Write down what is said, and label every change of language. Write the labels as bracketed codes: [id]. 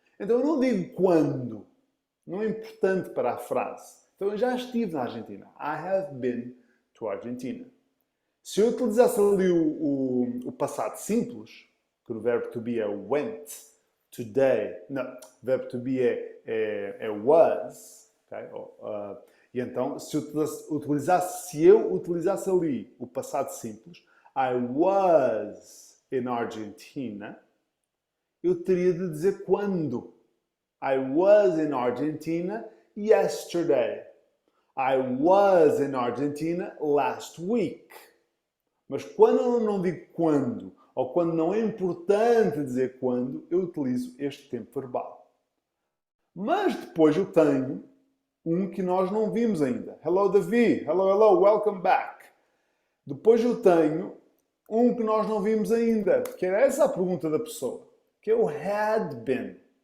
[pt] Então eu não digo quando. Não é importante para a frase. Então, eu já estive na Argentina. [en] I have been to Argentina. [pt] Se eu utilizasse ali o passado simples, que o verbo to be é went, today, não, o verbo to be é was, okay? E então, se eu utilizasse ali o passado simples, [en] I was in Argentina, [pt] eu teria de dizer quando. [en] I was in Argentina yesterday. I was in Argentina last week. [pt] Mas quando eu não digo quando, ou quando não é importante dizer quando, eu utilizo este tempo verbal. Mas depois eu tenho um que nós não vimos ainda. [en] Hello, Davi. Hello, hello. Welcome back. [pt] Depois eu tenho um que nós não vimos ainda, que era essa a pergunta da pessoa, que é o had been.